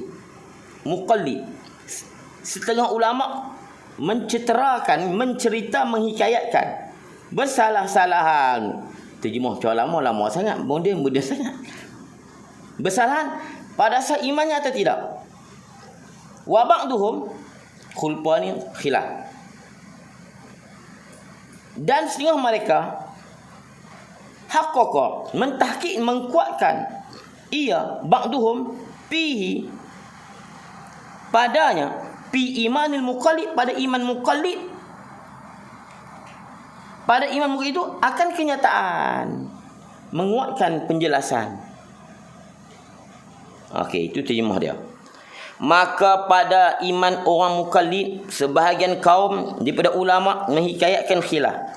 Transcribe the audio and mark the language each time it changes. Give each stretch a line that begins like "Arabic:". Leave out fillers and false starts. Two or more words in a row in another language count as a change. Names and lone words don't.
Malay: Muqallid, setengah ulama mencerita, menghikayatkan bersalah-salahan. Terjemah cara lama sangat, moden sangat. Bersalahan pada asal imannya atau tidak.
Arabic: وبعضهم خلفاني خلاف.
Malay: Dan setengah mereka haqqaqa mentahqiq, mengkuatkan ia
Arabic: بعضهم فيه
Malay: padanya
Arabic: في إيمان المقلد,
Malay: pada iman muqallid. Pada iman muqallid itu akan kenyataan, menguatkan penjelasan. Okey, itu terjemah dia. Maka pada iman orang muqallid, sebahagian kaum daripada ulama menghikayatkan khilaf.